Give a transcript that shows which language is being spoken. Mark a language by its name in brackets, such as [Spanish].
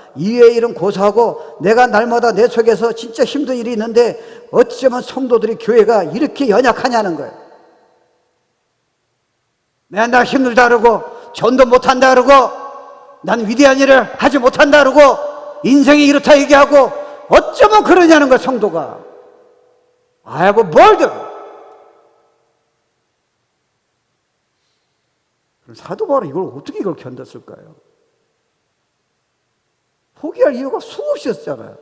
[Korean] 이외의 일은 고사하고 내가 날마다 내 속에서 진짜 힘든 일이 있는데 어쩌면 성도들이 교회가 이렇게 연약하냐는 거예요. 맨날 힘들다 그러고 전도 못한다 그러고 난 위대한 일을 하지 못한다 그러고 인생이 이렇다 얘기하고 어쩌면 그러냐는 거예요. 성도가 [English] I have a burden. [Korean] 그럼 사도 바울은 이걸 어떻게 이걸 견뎠을까요? 포기할 이유가 수없이 있었잖아요.